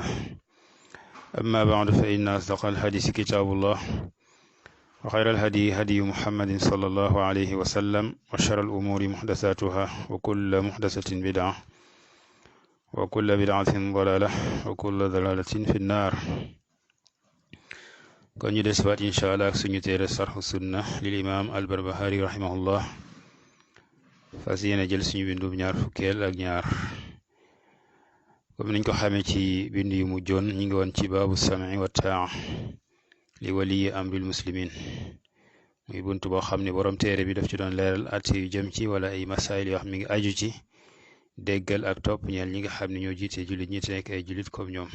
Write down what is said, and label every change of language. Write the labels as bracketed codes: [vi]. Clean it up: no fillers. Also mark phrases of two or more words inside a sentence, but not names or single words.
[ar] أما بعد فإن أصدق الحديث كتاب الله، وخير الهدي هدي محمد صلى الله عليه وسلم، وشر الأمور محدثاتها وكل محدثة بدعة وكل بدعة ضلالة وكل ضلالة في النار. [wo] kon ñu des waat [ar] إن شاء الله [wo] ak suñu téere sarxu sunna [ar] للإمام البربهاري رحمه الله, [wo] fas yéene jël suñu bindub ñaar fukkeel ak ñaar. comme niñ ko xamee ci bind yu mujjoon ñi ngi woon ci baabu [ar] السمع والطاعة لولي أمر المسلمين, [wo] muy bunt boo xam ne borom téere bi daf ci doon leeral at yu jëm ci wala ay masaayil yoo xam mi ngi aju ci déggal ak topp ñeel ñi nga xam ne ñoo jiite jullit ñi te nekk ay jullit comme ñoom.